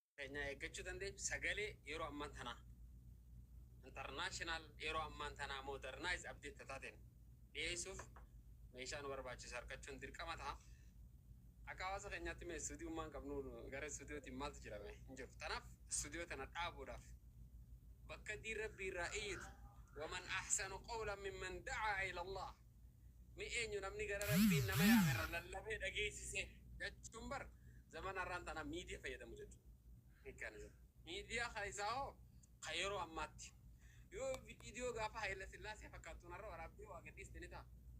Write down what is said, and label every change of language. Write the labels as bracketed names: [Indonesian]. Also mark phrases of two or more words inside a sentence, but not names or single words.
[Oromo] keenya eeggachuu dandeessu sagalee yeroo ammaan tanaa international yeroo ammaan tanaa [English] modernize update [Oromo] taateen dhiyeessuuf meeshaan barbaachisu argachuun dirqama ta'a. Akka hawaasa keenyaatti mee istuudiyummaan qabnu gara istuudiyootiin maaltu jedhame hin jiru. Kanaaf istuudiyoo tana dhaabuudhaaf bakka diin rabbii irraa iyyatu [Arabic] ومن أحسن قولا ممن دعا إلى الله [Oromo] mi eenyu namni gara rabbiin nama yaamerra lallabee dhageessise jechuun bar zaman har'aan tana miidiyaa fayyadamu jechuudha. Miidiyaa keessaa hoo kan yeroo ammaatti yoo viidiyoo gaafa Haayila Sillaasee fakkaattuun har'a waraabbii waa gadhiiste ni ta'a.